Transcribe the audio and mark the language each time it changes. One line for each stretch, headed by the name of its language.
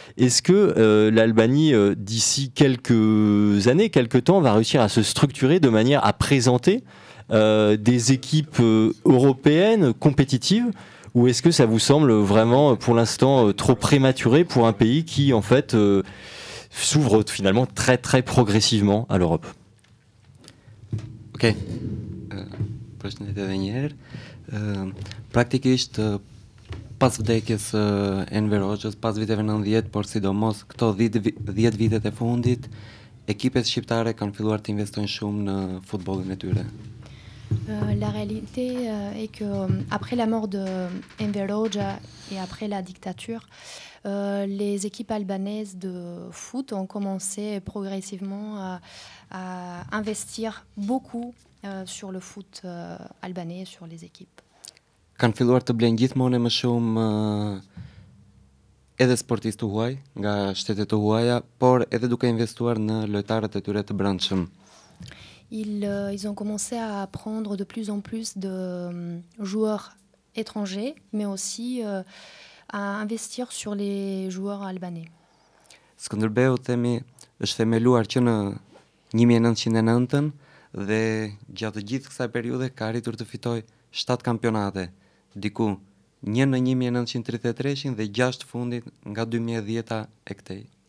French: Est-ce que l'Albanie, d'ici quelques années, quelques temps, va réussir à se structurer de manière à présenter des équipes européennes compétitives, ou est-ce que ça vous semble vraiment, pour l'instant, trop prématuré pour un pays qui, en fait, s'ouvre finalement très, très progressivement à l'Europe ? Ok.
Albanian: Praktikisht pas vdekjes Enver Hoxhës, pas viteve 90, por sidomos këto 10 vitet e fundit, ekipet shqiptare kanë filluar të investojnë shumë në futbollin e tyre.
French: La réalité est que après la mort de Enver Hoxha et après la dictature, les équipes albanaises de foot ont commencé progressivement à investir beaucoup sur le foot albanais, sur les équipes.
Albanian: Kan filluar të blejnë gjithmonë më shumë edhe sportistë të huaj nga shtetet të huaja, por edhe duke investuar në lojtarët e tyre të brendshëm.
French: Ils ont commencé à prendre de plus en plus de joueurs étrangers, mais aussi à investir sur les joueurs albanais.
Albanian: Skënderbeu themi është themeluar që në 1990 dhe gjatë gjithë kësaj periudhe ka arritur të fitojë 7 kampionate, diku një në 1933 dhe 6 fundit nga 2010 e këtej.